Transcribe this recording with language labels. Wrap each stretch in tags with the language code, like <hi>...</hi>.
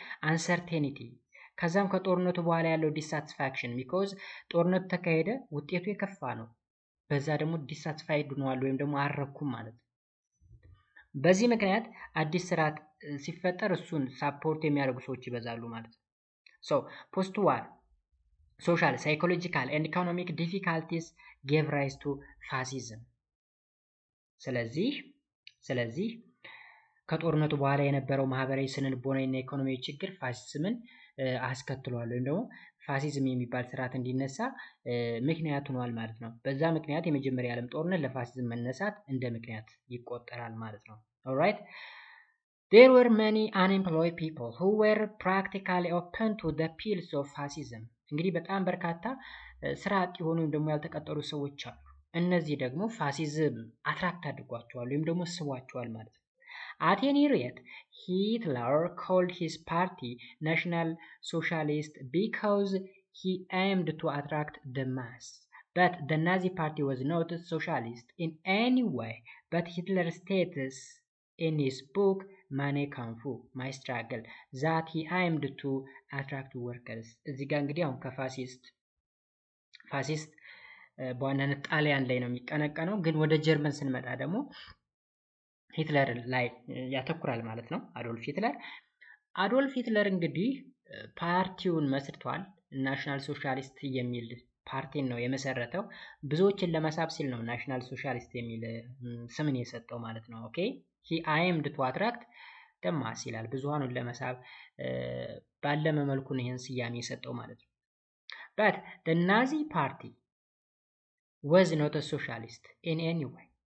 <am>አንሰርቴኒቲ፣ ከዛም ከጦርነቱ በኋላ ያለው ዲሳቲስፋክሽን ቢኮዝ ጦርነቱ ተካሄደ ውጤቱ የከፋ ነው፣ በዛ ደግሞ ዲሳቲስፋይድ ሆነዋል ወይም ደግሞ አረኩም ማለት ነው። በዚህ ምክንያት አዲስ ስርዓት ሲፈጠር እሱን ሳፖርት የሚያደርጉ ሰዎች ይበዛሉ ማለት ነው። ፖስት ዋር</am> <en>social, psychological and economic difficulties gave rise to fascism.</en> <am>ስለዚህ ከጦርነቱ በኋላ የነበረው ማህበራዊ ስነልቦናዊና ኢኮኖሚያዊ ችግር ፋሲዝምን አስከትሏል ወይም ደግሞ ፋሲዝም የሚባል ስርዓት እንዲነሳ ምክንያት ሆኗል ማለት ነው። በዛ ምክንያት የመጀመሪያ ዓለም ጦርነት ለፋሲዝም መነሳት እንደ ምክንያት ይቆጠራል ማለት ነው። ኦልራይት</am> <en>There were many unemployed people who were practically open to the appeals of fascism.</en> <am>እንግዲህ በጣም በርካታ ስራ አጥ የሆኑ ወይም ደግሞ ያልተቀጠሩ ሰዎች አሉ። እነዚህ ደግሞ ፋሲዝም አትራክት አድርጓቸዋል ወይም ደግሞ ስቧቸዋል ማለት ነው።</am> <en>At any rate, Hitler called his party National Socialist because he aimed to attract the mass. But the Nazi party was not socialist in any way, but Hitler states in his book Mein Kampf, My Struggle, that he aimed to attract workers.</en> <am>እዚህ ጋር እንግዲህ አሁን ፋሲስት በዋናነት ጣሊያን ላይ ነው የሚቀነቀነው፣ ግን ወደ ጀርመን ስንመጣ ደግሞ ሂትለር ላይ ያተኩራል ማለት ነው። አዶልፍ ሂትለር እንግዲህ ፓርቲውን መስርቷል። ናሽናል ሶሻሊስት የሚል ፓርቲን ነው የመሰረተው። ብዙዎችን ለመሳብ ሲል ነው ናሽናል ሶሻሊስት የሚል ስምን የሰጠው ማለት ነው። ኦኬ ሂ</am> <en>aimed to attract the mass</en> <am>ይላል። ብዙሃኑን ለመሳብ ባለመ መልኩ ነው ይህን ስያሜ የሰጠው ማለት ነው።</am> <en>but the Nazi party was not a socialist in any way.</en>